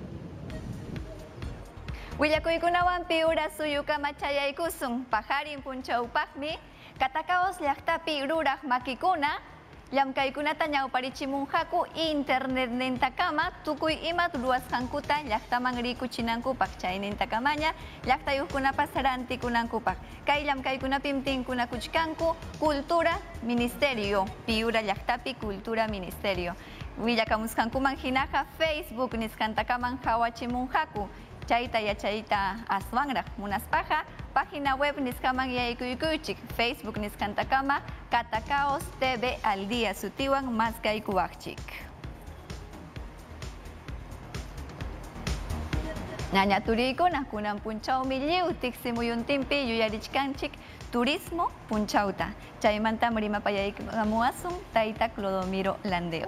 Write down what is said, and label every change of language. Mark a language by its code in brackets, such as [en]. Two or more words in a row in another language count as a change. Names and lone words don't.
[qu] Willakuykunawan piura suyukama chayaykusun pajarin punchawpaqmi Katakaos llaqtapi ruraq makikuna llamkaykunata ñawparichimunqaku internet nintakama tukuy imat ruwasqankuta llaqtaman rikuchinankupaq chaynintakamanña llaqtayuqkunapas rantikunankupaq. Kay llamkaykunapim tinkunakuchkanku Cultura Ministerio, piura llaqtapi Cultura Ministerio. Willakamusqankuman hinaqa Facebook nisqantakaman hawachimunqaku. Chayta yachayta aswanraq munaspaqa [es] página web [qu] nisqaman yaykuykuchik Facebook nisqantakama Katakaos TV al día sutiwan maskaykuwaqchik. Ñañaturiykuna kunan punchawmi lliw tiqsimuyuntinpi yuyarichkanchik turismo punchawta. Chaymantam rimapayaykamuwasun tayta Clodomiro Landeo.